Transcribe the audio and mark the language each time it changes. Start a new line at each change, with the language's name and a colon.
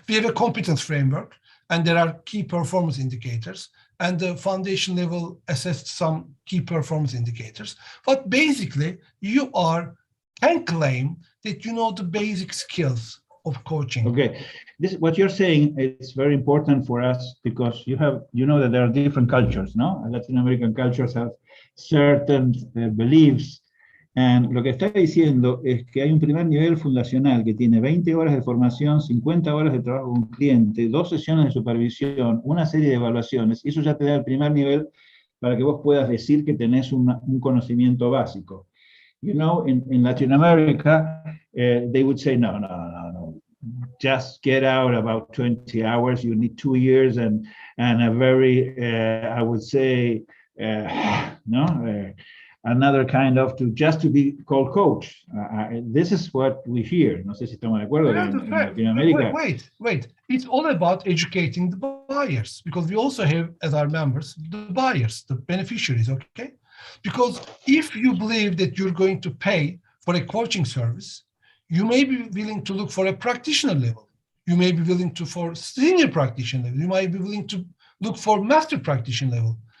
English: We have a competence framework, and there are key performance indicators, and the foundation level assessed some key performance indicators. But basically, you can claim that you know the basic skills of coaching. Okay, what you're saying is very important for us because you know that there are different cultures, no? Latin American cultures have certain beliefs, and
Spanish: lo que está diciendo es que hay un primer nivel fundacional que tiene 20 horas de formación, 50 horas de trabajo con cliente, 2 sesiones de supervisión, una serie de evaluaciones, y eso ya te da el primer nivel para que vos puedas decir que tenés un conocimiento básico.
English: You know, in Latin America, they would say, no, just get out about 20 hours. You need 2 years and a very, I would say, another kind of just to be called coach. This is what we hear.
Spanish: No sé si estamos de acuerdo en Latin America.
English: Wait. It's all about educating the buyers, because we also have as our members the buyers, the beneficiaries, okay? Because if you believe that you're going to pay for a coaching service, you may be willing to look for a practitioner level. You may be willing to for senior practitioner level. You might be willing to look for master practitioner level.